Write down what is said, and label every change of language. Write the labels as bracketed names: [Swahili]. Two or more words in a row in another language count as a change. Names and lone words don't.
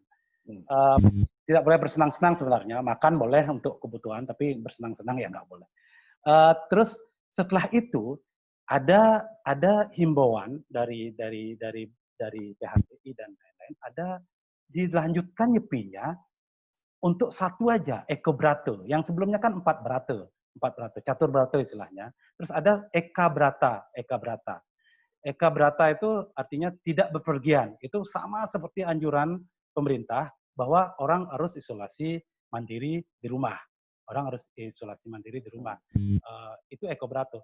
[Indonesian] Tidak boleh bersenang-senang sebenarnya, makan boleh untuk kebutuhan, tapi bersenang-senang ya nggak boleh. Terus setelah itu ada himbauan dari PHBI dan lain-lain, ada dilanjutkan nyepinya untuk satu aja, Eko Brata, yang sebelumnya kan empat brata, catur brata istilahnya. Terus ada Eka Brata. Eka Brata itu artinya tidak bepergian. Itu sama seperti anjuran pemerintah bahwa orang harus isolasi mandiri di rumah. Itu Eko Brata.